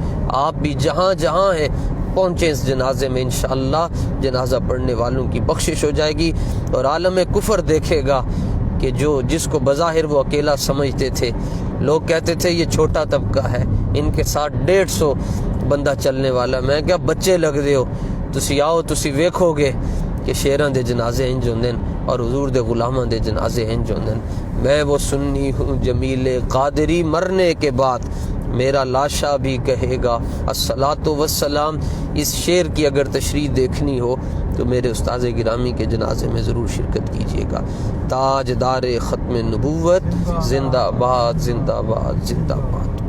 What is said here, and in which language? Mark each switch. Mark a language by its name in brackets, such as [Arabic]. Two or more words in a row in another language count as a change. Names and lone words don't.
[Urdu] آپ بھی جہاں جہاں ہیں پہنچیں اس جنازے میں، انشاءاللہ جنازہ پڑھنے والوں کی بخشش ہو جائے گی اور عالم کفر دیکھے گا کہ جس کو بظاہر وہ اکیلا سمجھتے تھے، لوگ کہتے تھے یہ چھوٹا طبقہ ہے، ان کے ساتھ 150 بندہ چلنے والا، [Punjabi] میں کیا بچے لگ دے ہو، تسی آؤ تسی ویکھو گے کہ شیراں دے جنازے انج ہوندے اور حضور دے غلاماں دے جنازے انج ہوندے۔ [Urdu] میں وہ سنی ہوں جمیل قادری، مرنے کے بعد میرا لاشا بھی کہے گا [Arabic] الصلاۃ والسلام۔ [Urdu] اس شعر کی اگر تشریح دیکھنی ہو تو میرے استاذ گرامی کے جنازے میں ضرور شرکت کیجیے گا۔ تاجدار ختم نبوت زندہ باد، زندہ باد، زندہ باد۔